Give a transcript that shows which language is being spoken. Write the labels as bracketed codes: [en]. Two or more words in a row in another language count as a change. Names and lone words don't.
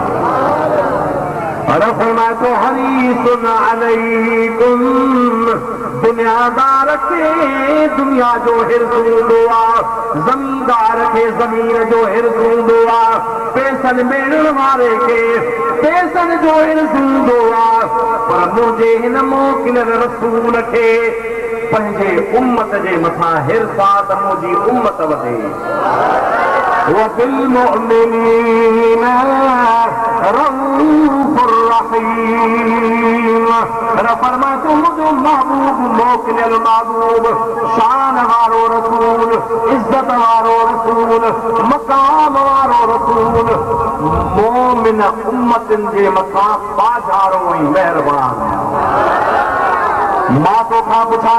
[sd] आहे फरमाए तो [ar] حريص عليكم [sd] दुनियादार खे दुनिया जो हिर्ज़ हूंदो आहे ज़मीनदार खे ज़मीन जो हिर्ज़ हूंदो आहे पैसनि मिलण वारे खे पैसनि जो हिर्ज़ हूंदो आहे पर मुंहिंजे हिन मोकिलियल रसूल खे पंहिंजे उम्मत जे मथां हिर्ज़ आहे त मुंहिंजी उम्मत वधे [ar] وبالمؤمنين رؤوف رحيم [sd] फरमाए तो मुझो महबूब मोकिलियल महबूब शान वारो रसूल इज्जत वारो रसूल मकाम वारो रसूल मोमिन उम्मतनि जे मथां बाज़ारो ऐं महिरबान मां तोखां पुछां